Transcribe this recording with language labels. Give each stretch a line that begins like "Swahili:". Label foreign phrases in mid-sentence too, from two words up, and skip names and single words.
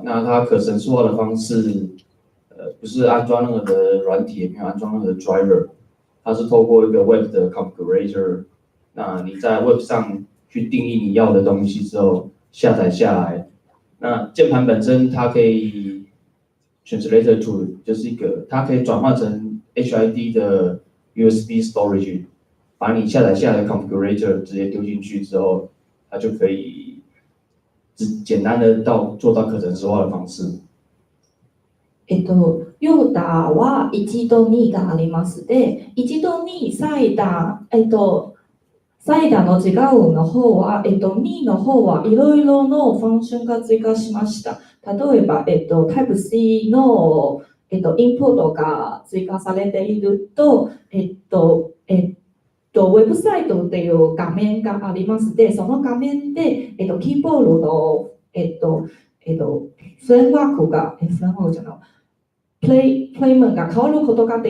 Chinese: 那它可程式化的方式，不是安装任何的软体，也没有安装任何的 driver， 它是透过一个 Web 的 configurator。那你在 Web 上去定义你要的东西之后，下载下来。那键盘本身它可以
English: translator to，
Chinese: 就是一个它可以转换成 HID 的
English: USB storage，
Chinese: 把你下载下来的 configurator 直接丢进去之後，它就可以简单的做到可程式化的方式。
Japanese: ヨーダは1と2がありますで、1と2サイダーの違うの方は、2の方はいろいろのファンクションが追加しました。例えば、Type C の、インプットが追加されていると、ウェブサイトっていう画面がありますで、その画面で、キーボードの、フレームワークが、フレームワークじゃない、プレイメンが変わることがで